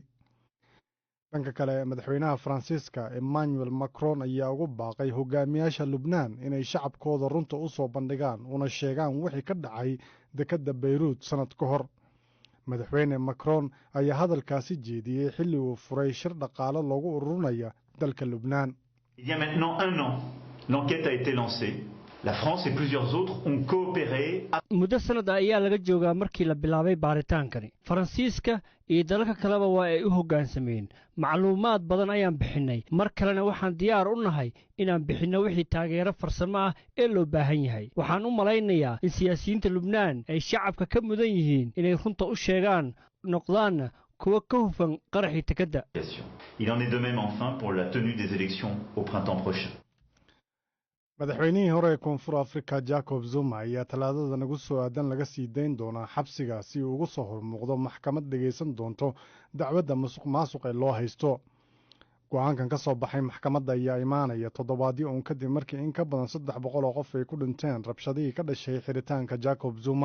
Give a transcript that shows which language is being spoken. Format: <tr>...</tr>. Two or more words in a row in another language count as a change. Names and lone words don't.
<so>dhanka kale madaxweynaha Faransiiska Emmanuel Macron ayaa ugu baaqay hogaamiyaasha Lubnaan inay shacabkooda runta u soo bandhigaan una sheegaan wixii ka dhacay dekedda Beyruut sanad ka hor. madaxweyne Macron ayaa hadalkaasi jeediyey xilli uu furay shir dhaqaale loogu ururinayo dalka Lubnaan.</so> <fr>Il y a maintenant 1 an, l'enquête a été lancée. La France et plusieurs autres ont coopéré.</fr> <so>muddo sanad ayaa laga joogaa markii la bilaabay baaritaankani. Faransiiska iyo dalalka kaleba waa ay u hoggaansameen. macluumaad badan ayaan bixinay. mar kalena waxaan diyaar u nahay inaan bixinno wixii taageero farsamo ah ee loo baahan yahay. waxaan u malaynayaa in siyaasiyiinta Lubnaan ay shacabka ka mudan yihiin inay runta u sheegaan noqdaanna kuwa ka hufan qaraxii dekedda.</so> <fr>Il en est de même enfin pour la tenue des élections au printemps prochain.</fr> <so>madaxweynihii hore ee koonfur Afrika Jacob Zuma ayaa talaadada nagu soo aadan laga sii dayn doonaa xabsiga si uu ugu soo hormuuqdo maxkamad dhegaysan doonto dacwadda musuqmaasuq ee loo haysto. go'aankan ka soo baxay maxkamadda ayaa imaanaya toddobaadyo uun kadib markii in ka badan 300 oo qof ay ku dhinteen rabshadihii ka dhashay xiritaanka Jacob Zuma.</so>